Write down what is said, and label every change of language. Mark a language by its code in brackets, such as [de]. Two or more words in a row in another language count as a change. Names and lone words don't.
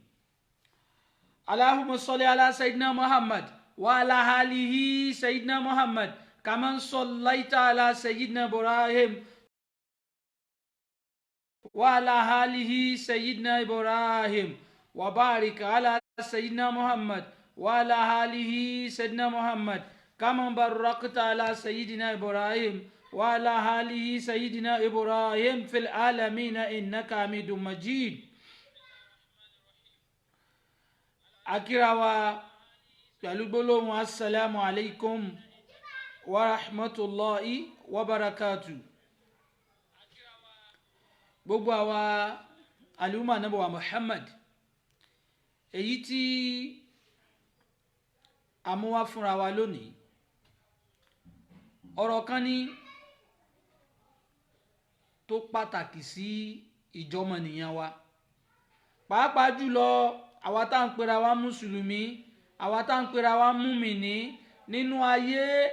[ar] اللهم صل على سيدنا محمد وعلى آله سيدنا محمد كما صليت على سيدنا إبراهيم وعلى آله سيدنا إبراهيم وبارك على سيدنا محمد وعلى آله سيدنا محمد كما باركت على سيدنا إبراهيم وعلى آله سيدنا إبراهيم في العالمين إنك حميد مجيد. [yo] akirawa pẹ̀lú gbólóhùn [ar] السلام عليكم ورحمة الله وبركاته. [yo] Gbogbo àwa aluma Ànábì wa Muhammad èyí tí a mú wá fúnra wa lónìí ọ̀rọ̀ kan ní tó pàtàkì sí ìjọmọnìyàn wa, pàápàá jùlọ àwa tá ń pera wa mùsùlùmí, àwa tá ń pera wa mùmìnì nínú ayé.